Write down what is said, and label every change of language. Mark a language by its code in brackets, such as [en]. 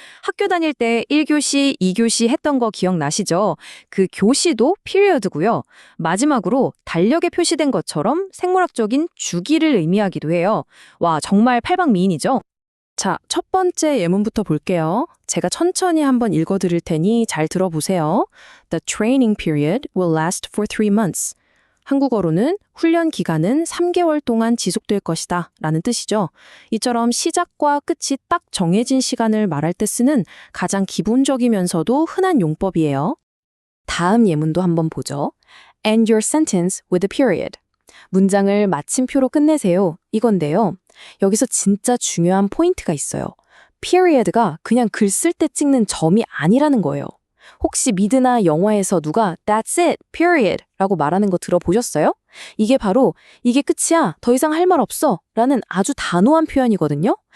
[ko] 학교 다닐 때 1교시, 2교시 했던 거 기억나시죠? 그 교시도 피리어드고요. 마지막으로 달력에 표시된 것처럼 생물학적인 주기를 의미하기도 해요. 와, 정말 팔방미인이죠? 자, 첫 번째 예문부터 볼게요. 제가 천천히 한번 읽어드릴 테니 잘 들어보세요. [en] The training period will last for 3 months. [ko] 한국어로는 훈련 기간은 3개월 동안 지속될 것이다 라는 뜻이죠. 이처럼 시작과 끝이 딱 정해진 시간을 말할 때 쓰는 가장 기본적이면서도 흔한 용법이에요. 다음 예문도 한번 보죠. [en] End your sentence with a period. [ko] 문장을 마침표로 끝내세요. 이건데요. 여기서 진짜 중요한 포인트가 있어요. period가 그냥 글 쓸 때 찍는 점이 아니라는 거예요. 혹시 미드나 영화에서 누가 [en] That's it, period [ko] 라고 말하는 거 들어보셨어요? 이게 바로 이게 끝이야, 더 이상 할 말 없어 라는 아주 단호한 표현이거든요.